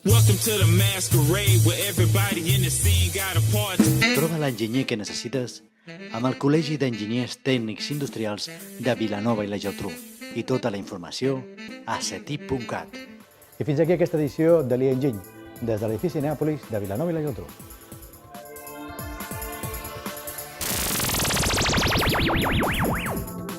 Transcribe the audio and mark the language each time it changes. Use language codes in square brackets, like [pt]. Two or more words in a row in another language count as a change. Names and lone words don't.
[en] Welcome to the masquerade where everybody in the scene got a part. [ca] Troba l'enginyer que necessites amb el Col·legi d'Enginyers Tècnics Industrials de Vilanova i la Geltrú. I tota la informació a cetip.cat. I fins aquí aquesta edició de l'Enginy, des de l'edifici Neàpolis de Vilanova i la Geltrú.